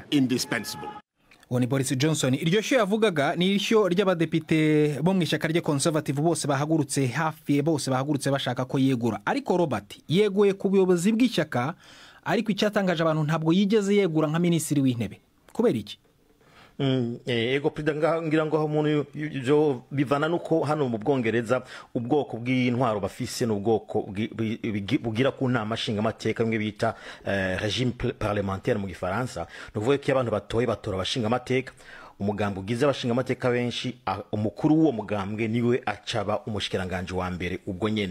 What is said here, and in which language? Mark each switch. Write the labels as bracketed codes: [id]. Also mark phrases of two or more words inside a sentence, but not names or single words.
[rw] uwo ni Boris Johnson. Iryo shyo yavugaga ni ishyo ry'abadepite bo mu ishyaka rye Conservative, bose bahagurutse, hafi bose bahagurutse bashaka ko yegura. Ariko Robert yeguye ku buyobozi bw'ishyaka, ariko icyatangaje abantu ntabwo yigeze yegura nka minisitiri w'intebe. Kubera iki? [rn] Ego perezida ngira ngo umuntu byo bivana nuko hano mu Bwongereza ubwoko bw'intwaro bafise n'ubwoko bugira ku nama nshinga amateka bimwe bita [fr] régime parlementaire [rn] mu Gifaransa. Nuvuga ko abantu batoye batora abashinga amateka, umugambo ugize abashinga amateka benshi, umukuru w'uwo mugambwe niwe acaba umushikiranganje wa mbere ubwo nyene.